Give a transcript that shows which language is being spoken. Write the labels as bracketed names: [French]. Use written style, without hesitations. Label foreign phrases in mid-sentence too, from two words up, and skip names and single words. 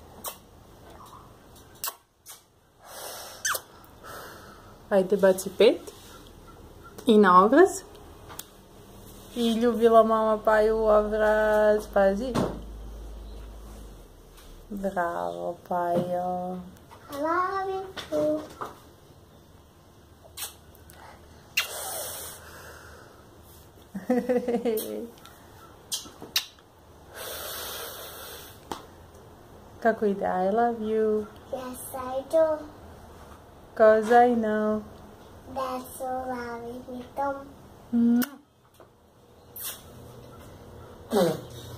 [Serbian] Ajde, baci 5. I na obraz. I ljubila mama Paju u obraz. Pazi. Bravo, Pajo. [English] I love you too. [Serbian] Kako ide? [English] I love you. Yes, I do. 'Cause I know. That's all I need. Mwah.